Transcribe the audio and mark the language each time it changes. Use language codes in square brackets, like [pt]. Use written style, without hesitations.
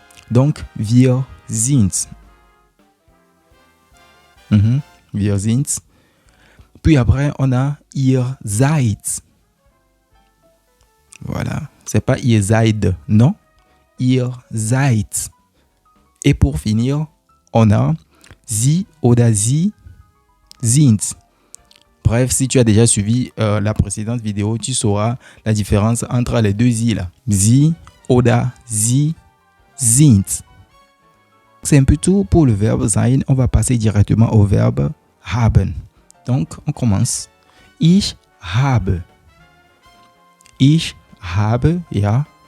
[fr] Donc, [de] wir sind. Wir sind. [fr] Puis après, on a [de] ihr seid. [fr] Voilà, c'est pas [de] ihr seid, [fr] non. [de] Ihr seid. [fr] Et pour finir, on a [de] sie oder sie sind. [fr] Bref, si tu as déjà suivi la précédente vidéo, tu sauras la différence entre les deux i là. [de] Sie oder sie sind. [fr] C'est un peu tout pour le verbe sein. On va passer directement au verbe haben. Donc, on commence. [de] Ich habe. Ich habe, ja.